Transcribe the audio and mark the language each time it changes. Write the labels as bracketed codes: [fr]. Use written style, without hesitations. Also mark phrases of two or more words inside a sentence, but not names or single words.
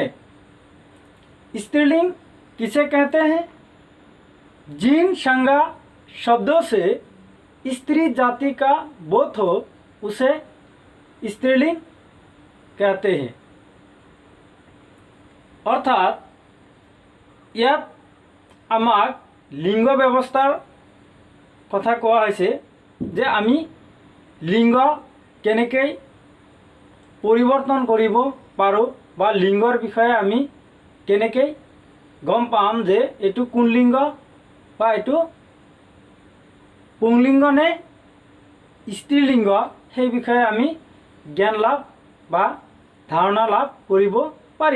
[hi] स्त्रीलिंग किसे कहते हैं? जिन संज्ञा शब्दों से स्त्री जाति का बोध हो उसे स्त्रीलिंग कहते हैं। [as] अर्थात ইয়াত আমাক লিঙ্গ ব্যৱস্থাৰ কথা কোৱা হৈছে যে আমি লিঙ্গ কেনেকৈ পৰিৱৰ্তন কৰিব পাৰোঁ বা লিঙ্গৰ বিষয়ে আমি কেনেকৈ গম পাম যে এইটো কোন লিঙ্গ বা এইটো পুংলিঙ্গ নে স্ত্ৰীলিঙ্গ, সেই বিষয়ে আমি জ্ঞান লাভ বা ধাৰণা লাভ কৰিব পাৰিম।